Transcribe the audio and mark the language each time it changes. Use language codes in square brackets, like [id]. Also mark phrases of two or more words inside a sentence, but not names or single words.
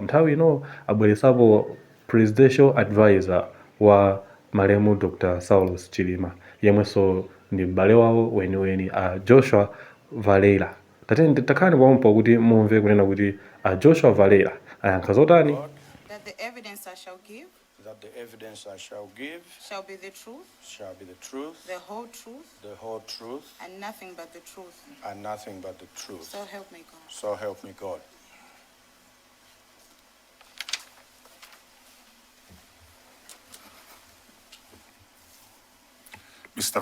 [ny] Nthawi ino abweresapo presidential advisor wa malemu Dr. Saulos Chilima yemwenso ndi m'bale wawo weniweni a Joshua Valera. Takhani kwampo kuti mumve kunena kuti a Joshua Valera ayankha zotani. [en] That the evidence I shall give shall be the truth, the whole truth, and nothing but the truth. So help me God. So help me God. Mr.